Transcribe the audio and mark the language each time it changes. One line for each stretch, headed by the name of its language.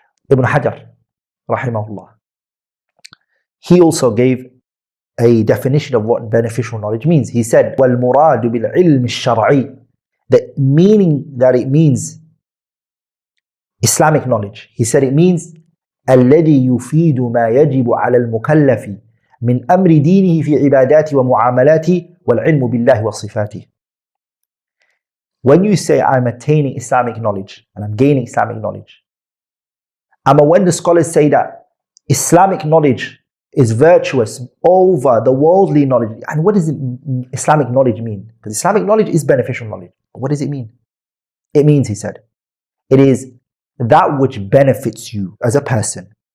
English: Ibn Hajar, rahimahullah, he also gave a definition of what beneficial knowledge means. He said,
Arabic: وَالْمُرَادُ بِالْعِلْمِ الشَّرْعِي,
English: the meaning that it means, Islamic knowledge. He said it means
Arabic: الَّذِي يُفِيدُ مَا يَجِبُ عَلَى الْمُكَلَّفِ مِنْ أَمْرِ دِينِهِ فِي عِبَادَاتِ وَمُعَامَلَاتِ وَالْعِلْمُ بِاللَّهِ وَصِفَاتِهِ.
English: When you say I'm attaining Islamic knowledge and I'm gaining Islamic knowledge, and when the scholars say that Islamic knowledge is virtuous over the worldly knowledge, and what does Islamic knowledge mean? Because Islamic knowledge is beneficial knowledge. But what does it mean? It means, he said, it is that which benefits you as a person